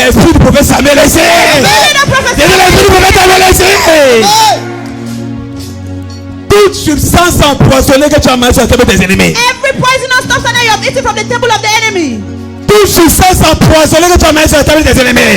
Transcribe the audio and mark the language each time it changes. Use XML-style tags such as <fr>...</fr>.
<fr>L'esprit du prophète Samuel est ici.</fr> <en>Spirit of prophet</en> <fr>L'esprit du prophèt Samuel est ici. Toute substance empoisonnée que tu as mangée sur la table de tes ennemis.</fr> <en>Every poisonous substance you have eaten from the table of the enemy.</en> <fr>Toute substance empoisonnée que tu as mangée sur la table de tes ennemis.</fr>